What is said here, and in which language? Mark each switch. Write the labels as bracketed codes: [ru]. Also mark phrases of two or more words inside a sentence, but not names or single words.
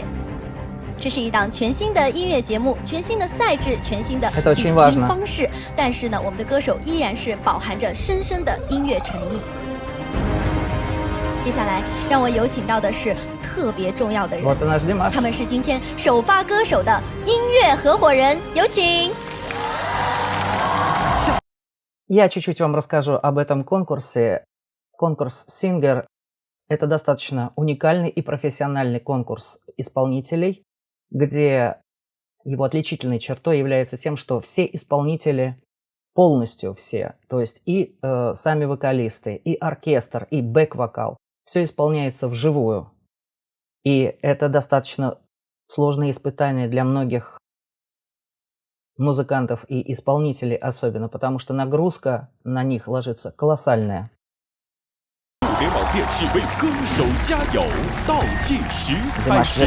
[zh] 这是一档全新的音乐节目，全新的赛制，全新的比拼方式。但是呢，我们的歌手依然是饱含着深深的音乐诚意。接下来，让我有请到的是特别重要的人，他们是今天首发歌手的音乐合伙人，有请。 [ru] Я чуть-чуть вам расскажу об этом конкурсе. Конкурс Singer – это достаточно уникальный и профессиональный конкурс исполнителей, где его отличительной чертой является тем, что все исполнители, полностью все, то есть и сами вокалисты, и оркестр, и бэк-вокал, все исполняется вживую. И это достаточно сложное испытание для многих музыкантов и исполнителей особенно, потому что нагрузка на них ложится колоссальная. [zh] 互联网电视为歌手加油，倒计时开 Димаш 始。